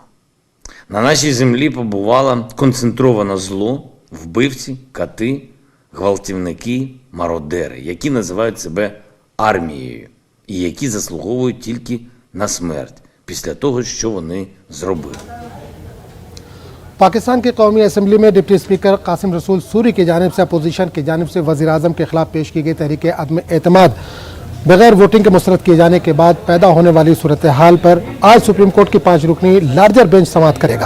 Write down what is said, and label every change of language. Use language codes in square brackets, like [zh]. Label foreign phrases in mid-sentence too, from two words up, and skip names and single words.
[uk] На нашій землі побувало концентроване зло, вбивці, кати, гвалтівники, мародери, які називають себе армією і які заслуговують тільки на смерть після того, що вони зробили. [ur] پاکستان کی قومی اسمبلی میں [en] deputy speaker [ur] قاسم رسول سوری کی جانب سے اپوزیشن کی جانب سے وزیر اعظم کے خلاف پیش کی گئی تحریک عدم اعتماد بغیر ووٹنگ کے مسترد کیے جانے کے بعد پیدا ہونے والی صورت حال پر آج سپریم کورٹ کی 5 رکنی [en] larger bench [ur] سماعت کرے گا.